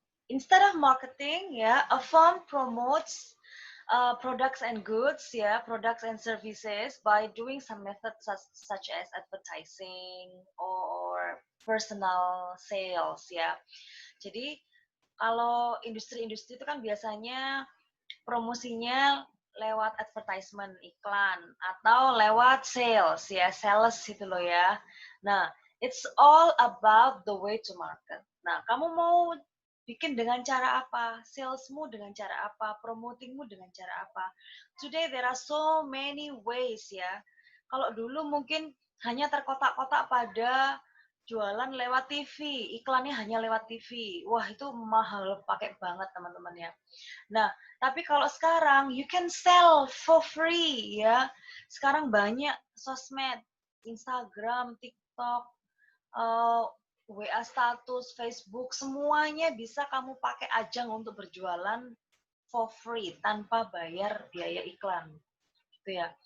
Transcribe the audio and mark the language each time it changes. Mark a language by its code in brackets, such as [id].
[en] Instead of marketing, ya, a firm promotes products and goods, ya, products and services by doing some methods such as advertising or personal sales, ya. [id] Jadi kalau industri-industri itu kan biasanya promosinya lewat advertisement, iklan, atau lewat sales, ya, sales itu loh ya. [en] Nah, it's all about the way to market. [id] Nah, kamu mau bikin dengan cara apa? Salesmu dengan cara apa? Promotingmu dengan cara apa? [en] Today there are so many ways ya. [id] Kalau dulu mungkin hanya terkotak-kotak pada jualan lewat TV, iklannya hanya lewat TV. Wah, itu mahal pakai banget teman-teman ya. Nah, tapi kalau sekarang [en] you can sell for free [id] ya. Sekarang banyak sosmed, Instagram, TikTok, WA status, Facebook, semuanya bisa kamu pakai ajang untuk berjualan [en] for free [id] tanpa bayar biaya iklan. Gitu ya.